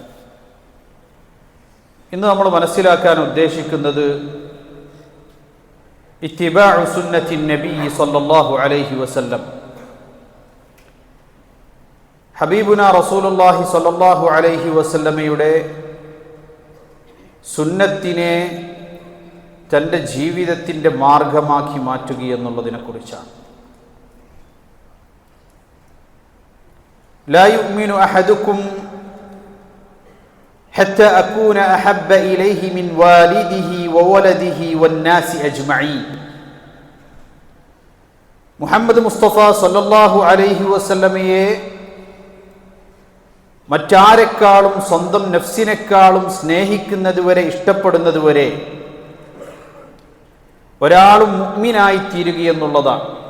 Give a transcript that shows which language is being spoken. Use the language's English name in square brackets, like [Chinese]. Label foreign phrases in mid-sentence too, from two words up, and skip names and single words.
[Malayalam] ഇന്ന് നമ്മൾ മനസ്സിലാക്കാൻ ഉദ്ദേശിക്കുന്നത് [Arabic] اتباع سنة النبي صلى الله عليه وسلم, حبيبنا رسول الله صلى الله عليه [Malayalam] വസല്ലമയുടെ സുന്നത്തിനെ തൻ്റെ ജീവിതത്തിൻ്റെ മാർഗമാക്കി മാറ്റുകയെന്നുള്ളതിനെക്കുറിച്ചാണ്. [Arabic] لا يؤمن أحدكم حتى أكون أحب إليه من والده وولده والناس أجمعين. [Malayalam] മുഹമ്മദ് മുസ്തഫ [Arabic] صلى الله عليه [Malayalam] വസല്ലമയെ മറ്റാരെക്കാളും സ്വന്തം നഫ്സിനെക്കാളും സ്നേഹിക്കുന്നതുവരെ, ഇഷ്ടപ്പെടുന്നതുവരെ ഒരാളും മുഅ്മിനായി തീരുകയെന്നുള്ളതാണ്.